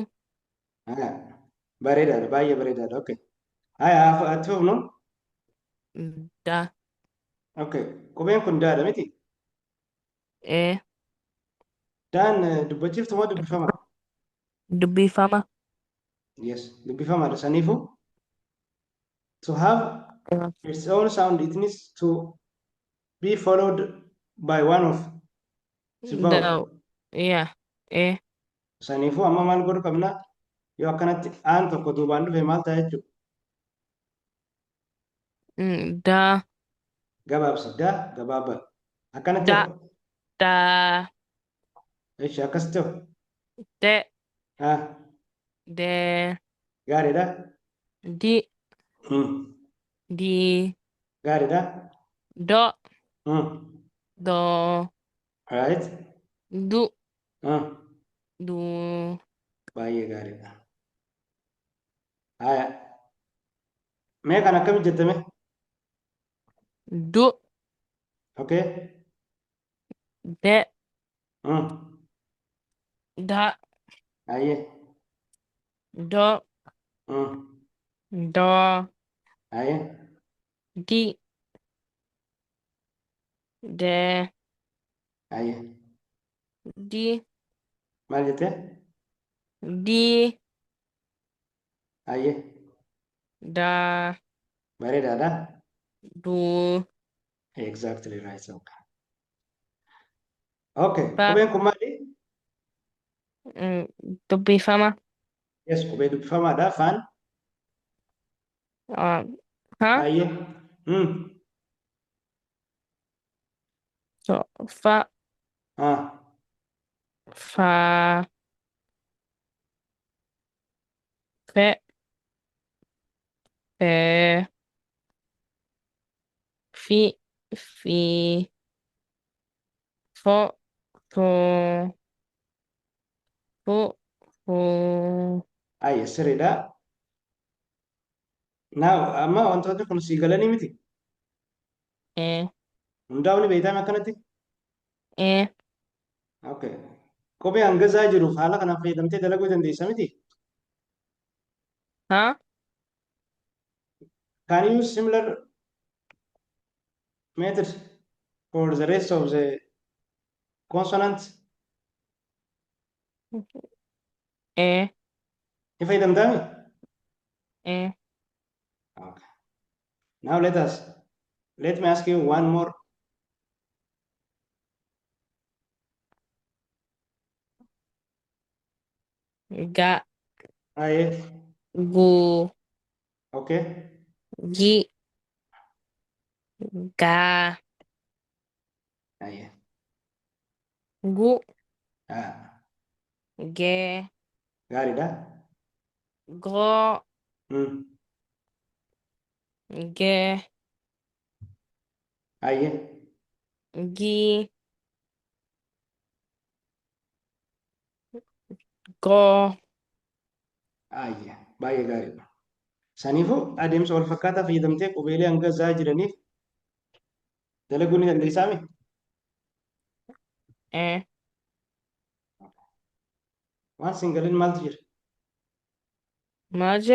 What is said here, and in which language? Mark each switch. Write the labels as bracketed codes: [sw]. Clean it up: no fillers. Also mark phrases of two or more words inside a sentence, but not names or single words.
[om] Bareedaadha, baay'ee bareedaadha. Okay. Haa, ati fufnu. Da. Okay. Qubeen kun daadha miti. E. Daan dubbachiiftu moo dubbifama? Dubbifama. Yes, dubbifamaadha. [en] Saniifuu to have its own sound, it needs to be followed by one of its vowel. No. Yeah. E. [om] Saniifuu amma maal godhu qabna? Yoo akkanatti aan tokko duubaan dhufe maal ta'a jechuudha? Da. Gabaabsa. Daa gabaabaa. Akkanatti Da. hoo? Da. Eeshi akkasitti hoo? De. Haa, De. gaariidha. Di. Hmm. Di. Gaariidha. Do. Hmm. Do. [en] Right. [om] Du. Hmm. Du. Baay'ee gaariidha. Haya. Mee kan akkamitti jettame? Du. [en] Okay. [om] De. Hmm. Da. Baay'ee. Do. Hmm. Do. Baay'ee. Di. De. Baay'ee. Di. Maal jettee? Di. Baay'ee. Da. Bareedaadha. Du. [en] Exactly right. Okay. Okay. [om] Fa. Qubeen kun maali? Dubbifama. Yes, qubee dubbifamaadha. Afaan Huh? baay'ee. Hmm. So, fa. Ah. Fa. Fe. Fe. Fi. Fi. Fo. Fo. Fo. Fo. Baay'ee sirriidha. Now, amma wantoonni kun sii galanii miti. Eh. Hundaa'uun beekame akkanatti. Eh. [en] Okay. [om] Kophee hangazaa jiruuf haala kanaan fayyadamtee dalaguu dandeessa miti. Huh? [en] Can you use similar methods for the rest of the consonants? Eh. [om] Ni fayyadamtaa mi? Eh. [en] Okay. Now let me ask you one more. [om] Ga. Aye. Gu. [en] Okay. [om] Gi. Ga. Aye. Gu. Ah. Ge. Gaariidha. Go. Hmm. Ge. Aye. Gi. Go. Aye. Baay'ee gaariidha. Saniifuu adeemsa wal fakkaataa fayyadamtee qubeelee hangazaa jiraniif dalaguu ni dandeessaa mi? Eh. Waan singaliin maaltu jira? Maje.